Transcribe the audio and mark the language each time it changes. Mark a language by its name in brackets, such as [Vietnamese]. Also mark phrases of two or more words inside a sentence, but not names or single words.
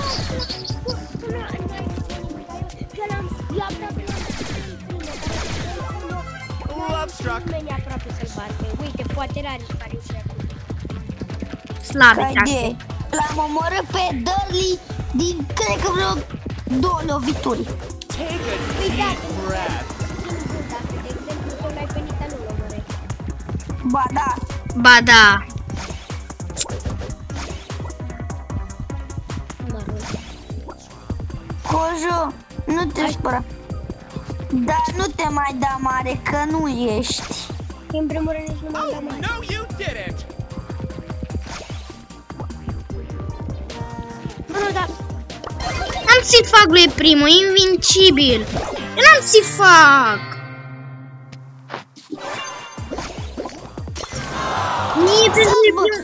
[English] Love struck. [Romanian] aproape să-l bate. Uite, poate Rariș care e Slabe, șase. L-am omorât pe Darly din, cred că vreo 2 lovituri. [English] Take a deep breath. [Romanian] Dacă, de exemplu, tu l-ai pe Nita, nu-l omorești. Ba da. Ba da. Cojo, nu te spera. Dar nu te mai da mare, că nu ești. În primul rând, nici nu mai da mare. [English] No, you didn't. [Romanian] Nu, dar N-am să-i fac lui primul, invincibil. N-am să-i fac. Mie trebuie